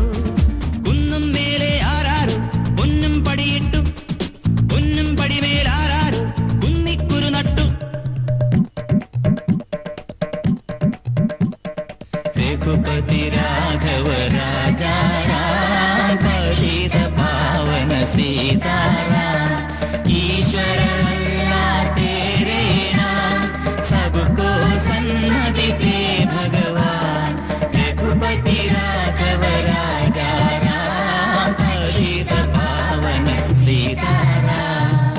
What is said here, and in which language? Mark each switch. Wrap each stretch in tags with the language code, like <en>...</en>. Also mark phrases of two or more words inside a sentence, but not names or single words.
<ml>കുന്നും മേലെ ആരാരോ പൊന്നും പടിയിട്ടു, പൊന്നും പടിമേലാരാരോ കുന്നിക്കുരു നട്ടു.</ml> <hi>रघुपति राघव राजा राम, पतित पावन सीताराम. ഈശ്വര तेरे नाम सबको सन्मति दे भगवान. रघुपति राघव राजा राम, पतित पावन सीताराम.</hi>